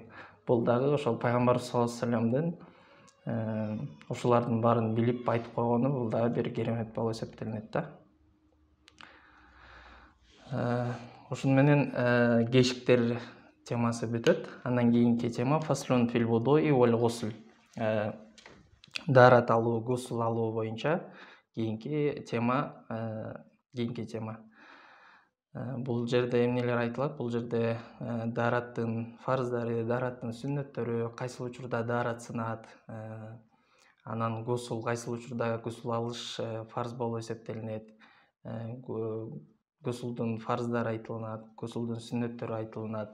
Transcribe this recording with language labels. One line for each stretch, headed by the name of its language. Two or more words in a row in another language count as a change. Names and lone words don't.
Kyrgyz: Бул дагы ошол пайгамбар
Arabic: صلى الله عليه وسلم
Kyrgyz: ушулардын баарын билип айтып койгону, бул дагы бир керемет болуп эсептелинет да. Ошону менен кешиктер темасы бүтөт. Андан кийинки тема
Arabic: فصل في الوضوء والغسل.
Kyrgyz: Дарат алуу, гусл алуу боюнча кийинки тема. Бул жерде эмнелер айтылат? Бул жерде дараттын фарздары, дараттын сүннөттөрү, кайсыл учурда дарат сынат, анан гусл, кайсыл учурда гусл алыш фарз болуп эсептелинет, гусулдун фарздары айтылынат, гусулдун сүннөттөрү айтылынат.